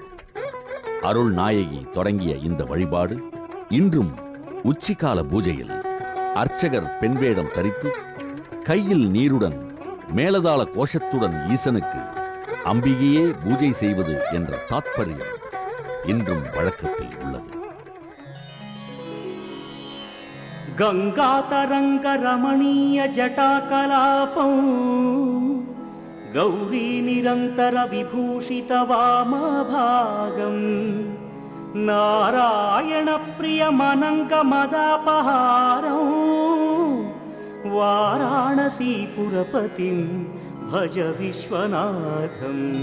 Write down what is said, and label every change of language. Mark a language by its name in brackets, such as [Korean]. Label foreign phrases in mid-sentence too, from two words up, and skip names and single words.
[Tamil] அருள் நாயகி தொடங்கிய இந்த வழிபாடு இன்றும் உச்சிகால பூஜையில் அர்ச்சகர் பெண் வேடம் தரித்து கையில் நீருடன் மேலதாள கோஷத்துடன் ஈசனுக்கு அம்பிகையே பூஜை செய்வது என்ற தாத்பரியம் இன்றும் வழக்கத்தில் உள்ளது. [Sanskrit] गंगातरंग रमणीय जटाकलापं गौरी निरंतर विभूषित वामभागं नारायण प्रिय मनंग मदापहारं वाराणसी पुरपतिं भज विश्वनाथं